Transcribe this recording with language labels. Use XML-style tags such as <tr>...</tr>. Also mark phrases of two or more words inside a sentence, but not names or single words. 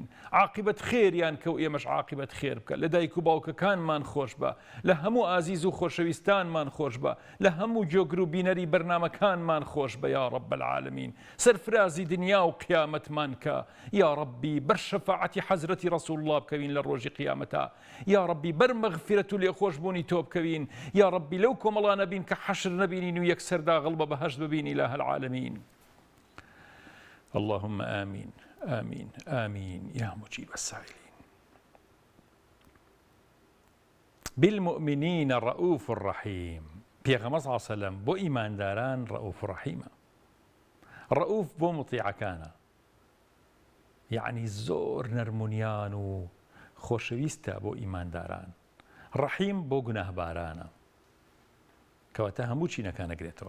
<ckb>عاقبەت خێریان کە و ئێمەش عاقبەت خێر بکە، لە دایک و باوکەکانمان خۆش بە، لە هەموو ئازیز و خۆشەویستانمان خۆش بە، لە هەموو جۆگر و بینەری بەرنامەکانمان خۆش بە</ckb> <ar>یا ڕەب العالەمین.</ar> <ckb>سەرفرازی دنیا و قیامەتمان کە یا ڕەبی بەر شەفاعەتی حەزرەتی ڕەسوڵ الله بکەوین لە ڕۆژی قیامەتە، یا ڕەبی بەر مەغفیرەت و لێخۆشبوونی تۆ بکەوین، یا ڕەبی لەو کۆمەڵانە بین کە حەشر نەبینین و یەکسەر داغڵ بە بەهەشت ببین</ckb> <ar>إله العالمين. اللهم آمين آمين آمين يا مجيب السائلين. بالمؤمنين رؤوف الرحيم.</ar> <ckb>پێغەمبەر</ckb> <ar>صلی الله عەلەیهی وسەلەم</ar> <ckb>بۆ ئیمانداران رؤوف ڕەحیمە. رؤوف بۆ مطیعەکانە، یعنی زۆر نەرمونیان و خۆشەویستە بۆ ئیمانداران، ڕەحیم بۆ گوناهبارانە، کەواتە هەموو چینەکان ئەگرێتەوە.</ckb>